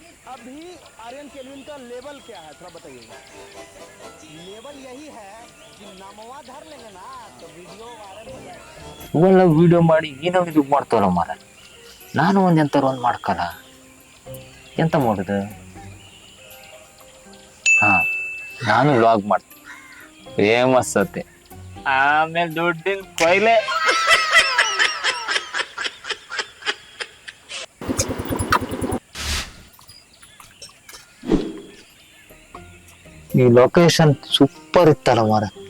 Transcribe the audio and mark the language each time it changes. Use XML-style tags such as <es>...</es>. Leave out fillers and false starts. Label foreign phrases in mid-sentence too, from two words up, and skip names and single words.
<hi>अभी आर्यन केल्विन का लेवल क्या है थोड़ा बताइएगा। लेवल यही है कि नामवा धर लेंगे ना तो वीडियो वायरल हो जाएगा।</hi> <kn>ಇವೆಲ್ಲ ವಿಡಿಯೋ ಮಾಡಿ ಏನೋ ಇದು ಮಾಡ್ತಾರ ಮಾರ. ನಾನು ಎಂತಾರು ಮಾಡ್ಕಲ್ಲ. ಎಂತ ಮಾಡುದು? ಹಾ, ನಾನು ವ್ಲಾಗ್ ಮಾಡ್ತೀನಿ, ಫೇಮಸ್ ಅತ್ತೆ, ಆಮೇಲೆ ದುಡ್ಡಿನ ಕೊಯ್ಲೆ. ಈ ಲೊಕೇಶನ್ ಸೂಪರ್ ಇತ್ತಲ್ಲ ಮಾರ.</kn>